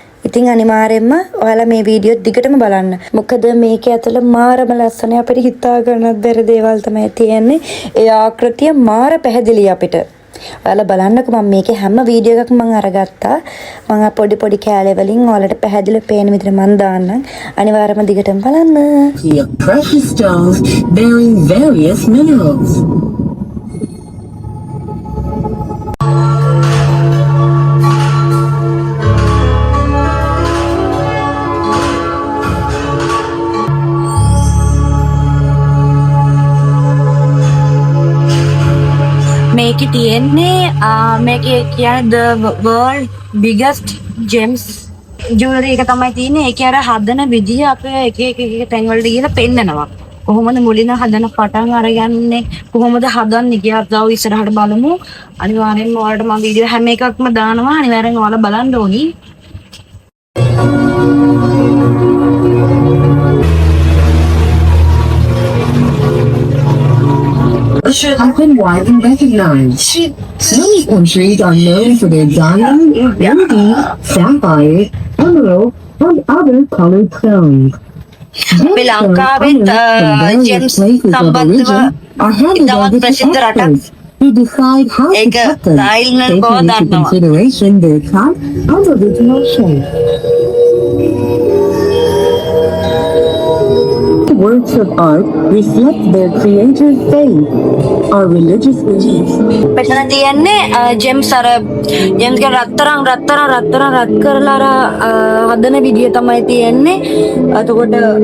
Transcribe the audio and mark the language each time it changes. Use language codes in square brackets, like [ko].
[si] ඉතින් අනිවාර්යයෙන්ම ඔයාලා මේ වීඩියෝ දිගටම බලන්න. මොකද මේක ඇතුළේ මාරම ලස්සන අපිට හිතා ගන්නත් බැරි දේවල් තමයි තියෙන්නේ. ඒ ආකෘතිය මාර පැහැදිලි අපිට. ඔයාලා බලන්නකෝ මම මේකේ හැම වීඩියෝ එකක්ම මම අරගත්තා. මම පොඩි කෑලි වලින් ඔයාලට පැහැදිලිව පේන විදිහට මම දාන්නම්. අනිවාර්යයෙන්ම දිගටම බලන්න. [en] Precious stones bearing various minerals. [si] මේකේ තියෙන්නේ මේකේ කියන්නේ [en] the world biggest gems jewelry [si] එක තමයි තියෙන්නේ. ඒකේ අර හදන විදිහ අපේ එක තැන් වලට ගිහලා පෙන්නනවා. කොහොමද මුලින්ම හදන පටන් අරගන්නේ කොහොමද හදන්නේ කියලා අපි ඉස්සරහට බලමු. අනිවාර්යෙන්ම ඔයාලට මම වීඩියෝ හැම එකක්ම දානවා. අනිවාර්යෙන් ඔයාලා බලන්න ඕනි. [en] Have been widely recognized. Many countries are known for their diamond, ruby, sapphire, emerald, and other colored stones. [si] අපි ලංකාවෙත් ජෙම්ස් සම්බන්ධව ඉතාමත් ප්‍රසිද්ධ රටක්. [en] To decide how to cut them, taking into consideration their cut and original shape. Works of art reflect their creator's faith or religious beliefs. [si] මෙතන තියන්නේ James අර James ගේ රත් කරලා හදන විදිය තමයි තියෙන්නේ. එතකොට